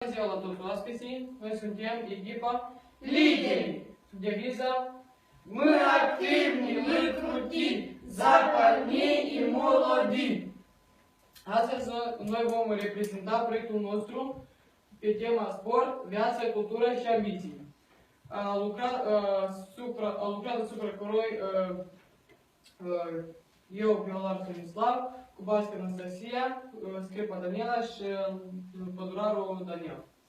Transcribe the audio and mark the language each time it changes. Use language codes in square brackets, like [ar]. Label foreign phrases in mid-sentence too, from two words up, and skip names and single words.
[ro] ziua la toți oaspeții! Noi suntem echipa Lideri! Deviza [ru] Мы активни, мы крути, запальни и молоди. [ro] Astăzi noi vom reprezenta proiectul nostru pe tema sport, viață, cultură și ambiții. A lucrat asupra cărui eu, Violar Stanislav, Cubască Anastasia, Scripa Daniela și Păduraru Daniel.